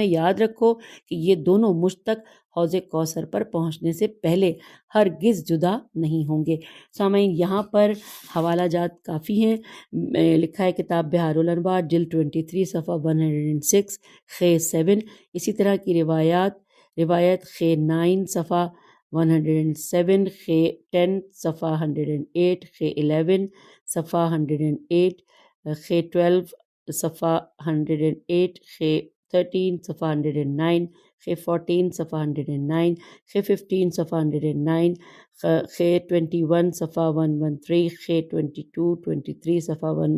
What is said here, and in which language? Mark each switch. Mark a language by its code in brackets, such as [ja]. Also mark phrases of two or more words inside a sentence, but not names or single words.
[ur] یاد رکھو کہ یہ دونوں مجھ تک حوض کوثر پر پہنچنے سے پہلے ہرگز جدا نہیں ہوں گے۔ سامعین، یہاں پر حوالہ جات کافی ہیں۔ لکھا ہے کتاب بہار الانوار جلد 23 صفحہ 106 خ 7، اسی طرح کی روایت خ 9 صفحہ 107، خ 10 صفحہ 108، خ 11 صفحہ 108، خ 12 صفحہ 108، خ 13 صفحہ 109، خ 14 صفحہ 109، خ 15 صفحہ 109، خ 21 صفحہ 113، خ 23 صفحہ